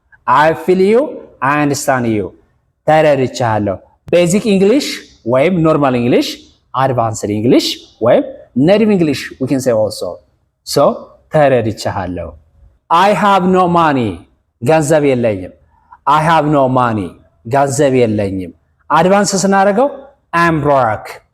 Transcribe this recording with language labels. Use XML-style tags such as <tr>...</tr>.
<en>I feel you, I understand you.</en> <am>ተረድቻለሁ።</am> <en>ቤዚክ እንግሊሽ ወይም ኖርማል እንግሊሽ፣ አድቫንስድ እንግሊሽ ወይም ኔቲቭ እንግሊሽ we can say also.</en> <am>ተረድቻለሁ።</am> <en>I have no money</en> <am>ገንዘብ የለኝም።</am> <en>I have no money ገንዘብ የለኝም።</en> <am>አድቫንስ ስናደርገው</am> <en>I am broke.</en>